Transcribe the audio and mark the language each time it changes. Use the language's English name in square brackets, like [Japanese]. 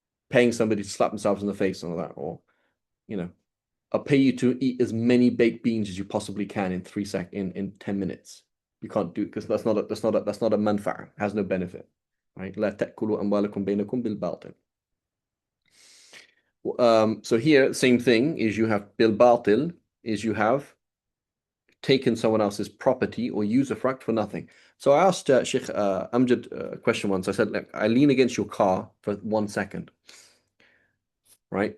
[English] Paying somebody to slap themselves in the face and all that, or I'll pay you to eat as many baked beans as you possibly can in 10 minutes. You can't do it because that's not a manfa'a. It has no benefit, right? [Arabic] لا تأكلوا أموالكم بينكم بالباطل. [English] So here, same thing is you have bil batil, is you have taken someone else's property or usufruct for nothing. So I asked Sheikh Amjad a question once. I said, look, I lean against your car for 1 second, right?